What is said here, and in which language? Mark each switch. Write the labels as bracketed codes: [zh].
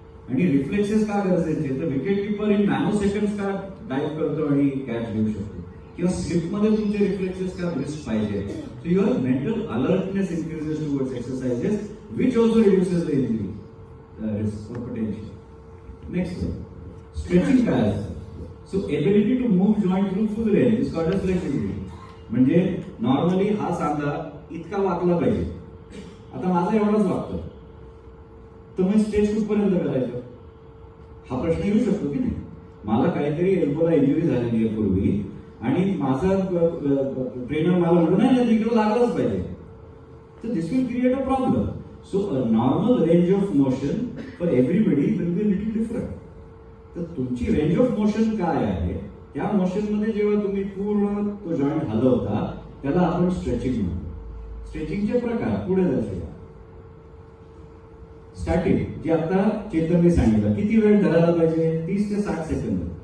[mr] आणि रिफ्लेक्सेस का गरजेचे, तर wicket keeper in nano seconds का डाईव्ह करतो आणि कॅच घेऊ शकतो, किंवा स्लिपमध्ये तुमचे रिफ्लेक्सेस का ब्रिस्क पाहिजे. [en] So your mental alertness increases towards exercises which also reduces the injury risk or potential. Next one, stretching [mr] काय असतं? [en] So ability to move joint through full range is called as flexibility. [mr] म्हणजे normally हा सांधा इतका वाकला पाहिजे, आता माझा एवढाच वागतो, तर मी स्ट्रेच कुठपर्यंत करायचं हा प्रश्न येऊ शकतो की नाही. मला काहीतरी एल्बोला इंजुरी झालेली आहे पूर्वी आणि माझा ट्रेनर मला म्हणतो नाही तिकडे लागलाच पाहिजे, तर [en] This will create a problem. So a normal range of motion for everybody will be a little different. [mr] तर तुमची रेंज ऑफ मोशन काय आहे, त्या मोशन मध्ये जेव्हा तुम्ही पूर्ण तो जॉईंट हलवता त्याला आपण स्ट्रेचिंग म्हणतो. स्ट्रेचिंगचे प्रकार पुढे दर्शवा. स्टॅटिक, जे आता चेतनने सांगितलं, किती वेळ धरायला पाहिजे, 30 ते 60 सेकंद.